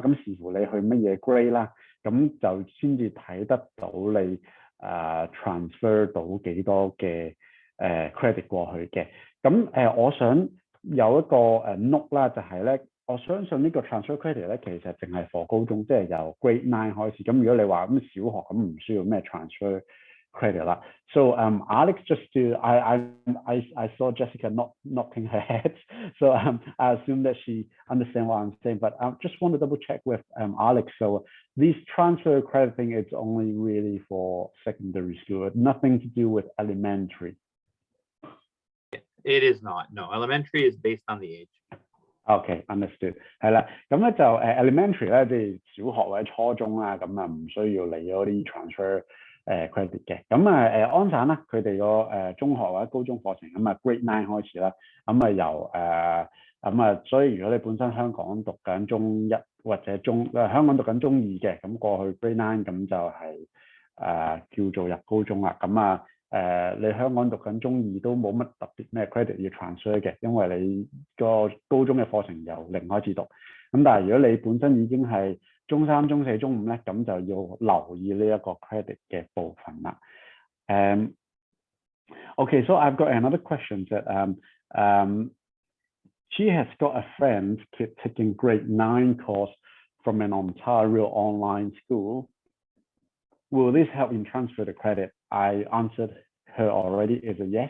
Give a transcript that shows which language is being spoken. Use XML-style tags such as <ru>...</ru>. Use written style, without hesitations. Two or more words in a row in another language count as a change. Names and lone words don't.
<yue>咁視乎你去乜嘢 grade 啦，咁就先至睇得到你transfer 到幾多嘅credit 過去嘅。咁我想有一個note 啦，就係咧，我相信呢個</yue> <en>transfer credit</en> <yue>咧，其實淨係 for 高中，即係由 grade 9開始。咁如果你話咁小學咁唔需要咩 transfer credit 啦。</yue> <en>So Alex, just to I saw Jessica knocking her head, so I assume that she understands what I'm saying. But I just want to double check with Alex. So this transfer credit thing is only really for secondary school, nothing to do with elementary. It is not. No, elementary is based on the age. Okay, understood.</en> <yue>係啦，咁咧就elementary 咧，即係小學或者初中啦，咁啊唔需要嚟嗰啲</yue> <en>transfer credit</en> <yue>嘅。咁安省啦，佢哋個中學或者高中課程咁啊 grade 9開始啦，咁啊由咁啊，所以如果你本身香港讀緊中1或者香港讀緊中2嘅，咁過去 grade 9咁就係叫做入高中啦。咁啊你香港讀緊中2都冇乜特別咩 credit 要 transfer 嘅，因為你個高中嘅課程由0開始讀。咁但係如果你本身已經係中3、中4、中5咧，咁就要留意呢一個 credit 嘅部分啦。</yue> <en>Okay, so I've got another question that she has got a friend taking grade 9 course from an Ontario online school. will this help in transfer the credit? I answered her already is a yes.</en>